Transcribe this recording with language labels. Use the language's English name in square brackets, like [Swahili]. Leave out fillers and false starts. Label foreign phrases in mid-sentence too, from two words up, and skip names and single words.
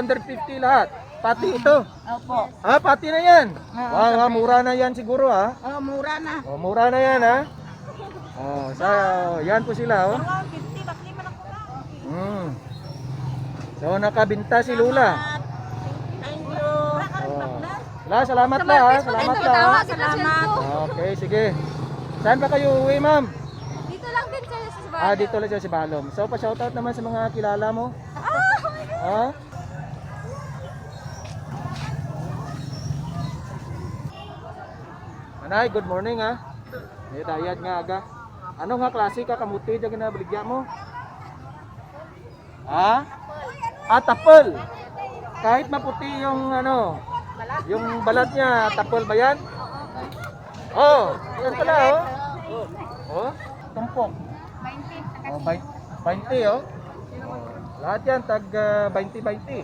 [Filipino] 250 lahat. Pati ito. Opo. Ah, pati na yan. Ah, Wow, mura na yan siguro ha. Oh, mura na. Oh, mura na yan ha. Oh, yan po sila oh. 150, bakit man ako na? So nakabinta si Lula. [English] Thank you. [Filipino] Oh. Salamat la ha. Salamat la. Ha? Salamat. Okay, sige. Saan ba kayo uwi, ma'am? Dito lang din sa Sibalo. Ah, dito lang siya si Balom. So, pa-shoutout naman sa mga kilala mo. Ha? Manay, [English] good morning ha. [Hiligaynon] May dayad nga aga. Ano nga klase ka kamuti dyan na baligya mo? Ha? Ah, tapol. [Filipino] Kahit maputi yung ano, yung balat niya, tapol ba yan? Oh, yan pala oh. Oh, tumpok. 20. Oh, 20 oh. Lahat yan tag 20-20.